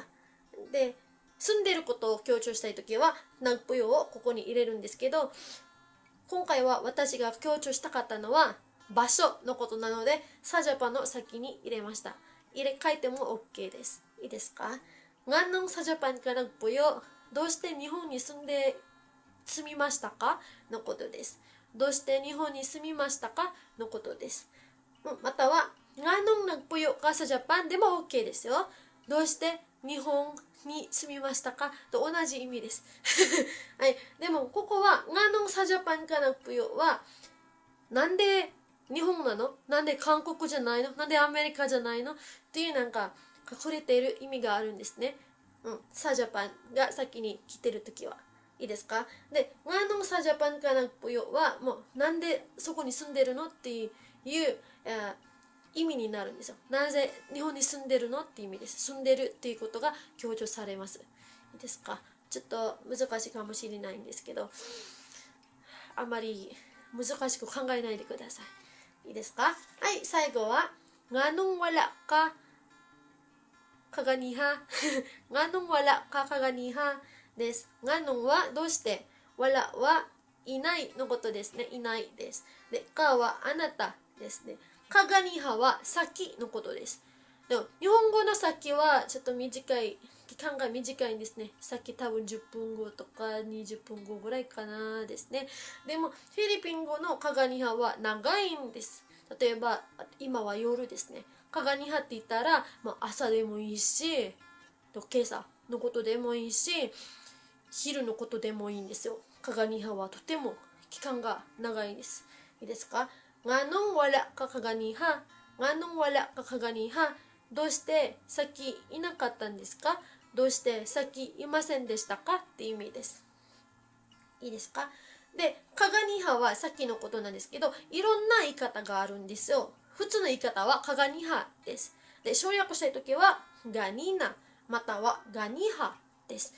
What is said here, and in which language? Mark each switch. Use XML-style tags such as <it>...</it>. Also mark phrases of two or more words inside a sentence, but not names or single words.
<ja>で、住んでることを強調したいときはnagpuyoをここに入れるんですけど、今回は私が強調したかったのは場所のことなので、さジャパンの先に入れました。入れ替えても OK です。いいですか？</ja> <ceb>nganong sa Japan ka nagpuyo</ceb> <ja>どうして日本に住みましたかのことです。どうして日本に住みましたかのことです。または</ja> <ceb>nganong nagpuyo ka sa Japan</ceb> <ja>でも OK ですよ。どうして日本に住みましたかと同じ意味です。はい。でもここは</ja> <ceb>nganong sa Japan ka nagpuyo</ceb> <ja>はなんで日本なの？なんで韓国じゃないの？なんでアメリカじゃないの？っていうなんか隠れている意味があるんですね。サジャパンが先に来てる時はいいですか。で、</ja> <ceb>nganong sa Japan ka nagpuyo</ceb> <ja>はもうなんでそこに住んでるのっていう、意味になるんですよ。なぜ日本に住んでるのっていう意味です。住んでるっていうことが強調されます。いいですか。ちょっと難しいかもしれないんですけど、あまり難しく考えないでください。いいですか。はい、最後は</ja> <ceb>nganong wala ka kaganiha nganong wala ka kaganiha</ceb> <ja>です。nganong はどうして、wala はいないのことですね。いないです。で、かはあなたですね。kaganiha は先のことです。でも日本語の先はちょっと短い、期間が短いんですね。先多分10分後とか20分後ぐらいかなですね。でもフィリピン語のkaganihaは長いんです。例えば今は夜ですね。kaganihaって言ったら、朝でもいいし、今朝のことでもいいし、昼のことでもいいんですよ。kaganihaはとても期間が長いです。いいですか。</ja> <ceb>nganong wala ka kaganiha nganong wala ka kaganiha</ceb> <ja>どうしてさっきいなかったんですか。どうしてさっきいませんでしたかっていう意味です。いいですか。で、kaganihaはさっきのことなんですけど、いろんな言い方があるんですよ。普通の言い方はkaganihaです。で、省略したいときはganinaまたはganihaです。</ja>